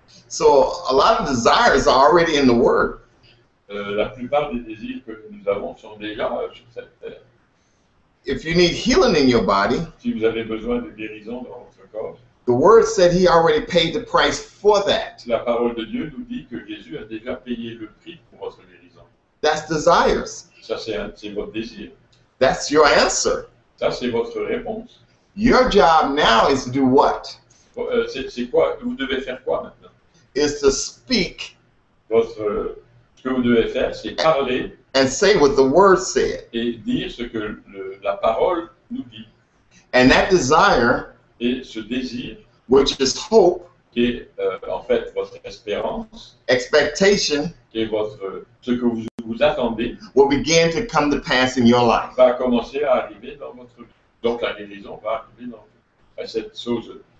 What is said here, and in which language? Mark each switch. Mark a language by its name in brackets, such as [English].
[English] So a lot of desires are already in the word. [French] La plupart des désirs que nous avons sont déjà sur cette terre. [English] If you need healing in your body, [French] Si vous avez besoin de guérison dans votre corps, [English] the word said he already paid the price for that. [French] la parole de Dieu nous dit que Jésus a déjà payé le prix pour votre guérison. [English] That's desires. [French] Ça, c'est votre désir. [English] That's your answer. [French] Ça, c'est votre réponse. [English] Your job now is to do what? [French] C'est quoi? Vous devez faire quoi maintenant? [English] Is to speak [French] Ce que vous devez faire, c'est parler [English] and say what the word said. [French] et dire ce que la parole nous dit. [English] And that desire, [French] Et ce désir, [English] which is hope, [French] qui est en fait votre espérance, [English] expectation, [French] qui est ce que vous attendez, [English] will begin to come to pass in your life. [French] va commencer à arriver dans votre vie. Donc la guérison va arriver dans cette chose.